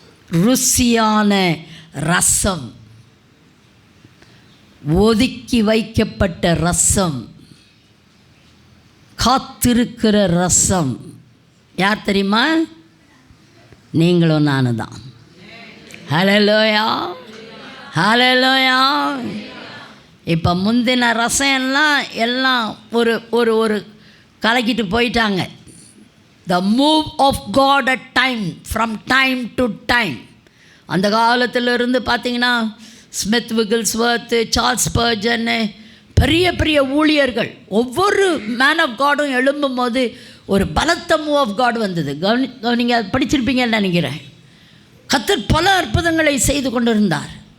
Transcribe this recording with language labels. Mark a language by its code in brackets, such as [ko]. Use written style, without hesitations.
[ta] ருசியான ரசம், ஒதுக்கி வைக்கப்பட்ட ரசம், காத்திருக்கிற ரசம். யார் தெரியுமா? நீங்களும் நானும் தான். ஹல்லேலூயா, ஹல்லேலூயா. இப்போ முந்தின ரசம் எல்லாம் ஒரு ஒரு ஒரு கலக்கிட்டு போயிட்டாங்க. [en] The move of God at time, from time to time. [ta] அந்த காலத்தில் இருந்து பார்த்திங்கன்னா ஸ்மித் விகில்ஸ்வர்த், சார்ல்ஸ் ஸ்பர்ஜன், பெரிய பெரிய ஊழியர்கள், ஒவ்வொரு மேன் ஆஃப் காடும் எழும்பும் போது ஒரு பலத்த மூவ் ஆஃப் காட் வந்தது. நீங்கள் படிச்சிருப்பீங்கன்னு நினைக்கிறேன். கர்த்தர் பல அற்புதங்களை செய்து கொண்டிருந்தார்.